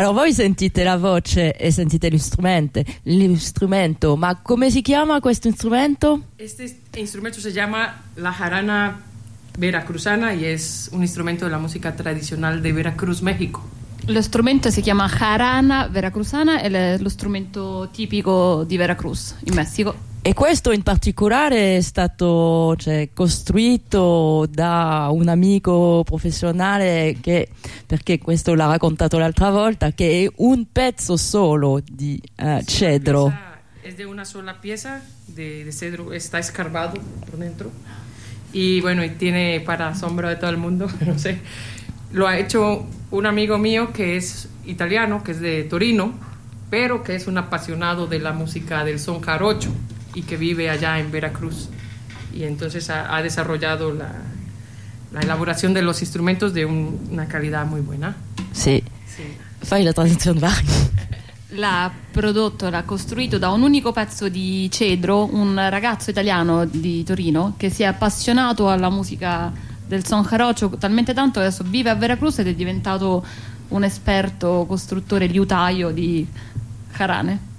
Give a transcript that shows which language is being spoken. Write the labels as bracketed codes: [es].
[it] Sentite la voce e sentite l'istrumento, ma come si chiama questo strumento? [es] Este instrumento se llama la jarana veracruzana y es un instrumento de la música tradicional de Veracruz, México. [it] Lo strumento si chiama jarana veracruzana ed è lo strumento tipico di Veracruz, in Messico. E questo in particolare è stato, cioè, costruito da un amico professionale che, perché questo l'ha raccontato l'altra volta, che è un pezzo solo di cedro. [es] Es de una sola pieza de cedro, está escarbado por dentro y bueno, y tiene para asombro de todo el mundo, no sé. Lo ha hecho un amigo mío que es italiano, que es de Torino, pero que es un apasionado de la música del son jarocho y que vive allá en Veracruz. Y entonces ha desarrollado la elaboración de los instrumentos de una calidad muy buena. Sí, sí. [it] Fai la transición, va. L'ha prodotto, l'ha costruito da un unico pezzo di cedro un ragazzo italiano di Torino che si è appassionato alla musica del son jarocho talmente tanto che adesso vive a Veracruz ed è diventato un esperto costruttore liutaio di jarane.